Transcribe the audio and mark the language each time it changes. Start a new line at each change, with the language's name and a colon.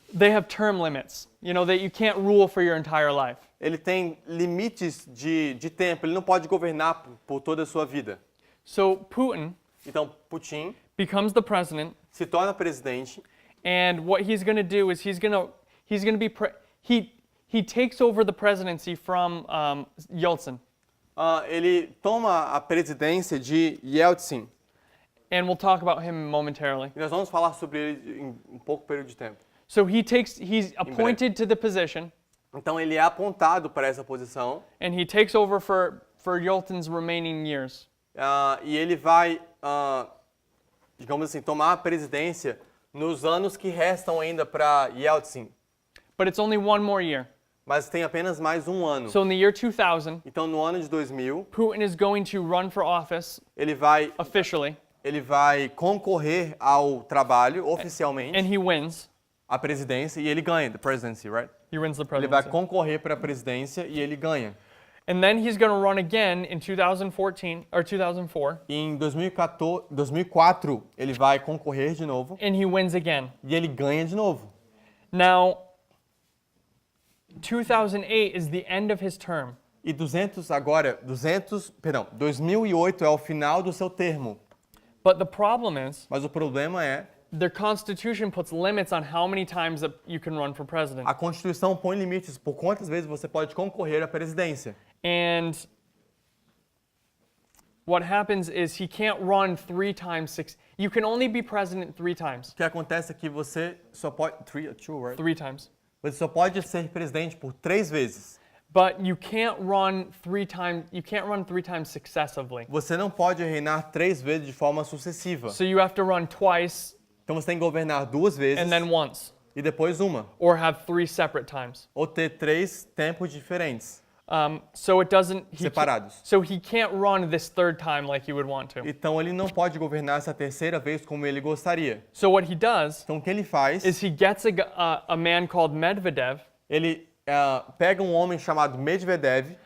English: they have term limits, that you can't rule for your entire life.
Portuguese: ele tem limites de tempo, ele não pode governar por toda a sua vida.
English: So Putin
Portuguese: Então, Putin
English: becomes the president,
Portuguese: se torna presidente
English: and what he's going to do is he's going to be he takes over the presidency from Yeltsin,
Portuguese: ele toma a presidência de Yeltsin.
English: and we'll talk about him momentarily.
Portuguese: E nós vamos falar sobre ele em um pouco período de tempo.
English: So he's appointed to the position,
Portuguese: Então ele é apontado para essa posição
English: and he takes over for Yeltsin's remaining years.
Portuguese: E ele vai, digamos assim, tomar a presidência nos anos que restam ainda para Yeltsin.
English: But it's only one more year.
Portuguese: Mas tem apenas mais um ano.
English: So in the year 2000,
Portuguese: Então no ano de 2000,
English: Putin is going to run for office
Portuguese: ele vai concorrer ao trabalho oficialmente,
English: and he wins.
Portuguese: a presidência, e ele ganha,
English: the presidency, right? He wins the
Portuguese: Ele vai
English: presidency.
Portuguese: concorrer para a presidência e ele ganha.
English: And then he's going to run again in 2014 or 2004,
Portuguese: E em 2004, ele vai concorrer de novo
English: and he wins again.
Portuguese: e ele ganha de novo.
English: Now, 2008 is the end of his term.
Portuguese: E 2008 é o final do seu termo.
English: But the problem is,
Portuguese: Mas o problema é,
English: their constitution puts limits on how many times that you can run for president.
Portuguese: a Constituição põe limites por quantas vezes você pode concorrer à presidência.
English: And what happens is he can't run 3 times 6. You can only be president 3 times.
Portuguese: O que acontece é que você só pode...
English: 3 times.
Portuguese: Você só pode ser presidente por 3 vezes.
English: But you can't run 3 times. You can't run 3 times successively.
Portuguese: Você não pode reinar 3 vezes de forma sucessiva.
English: So you have to run twice
Portuguese: Então você tem que governar 2 vezes
English: and then once,
Portuguese: e depois uma.
English: or have 3 separate times.
Portuguese: Ou ter 3 tempos diferentes,
English: So it doesn't.
Portuguese: separados.
English: So he can't run this 3rd time like he would want to.
Portuguese: Então ele não pode governar essa terceira vez como ele gostaria.
English: So what he does
Portuguese: Então o que ele faz?
English: is he gets a man called Medvedev,
Portuguese: Ele pega um homem chamado Medvedev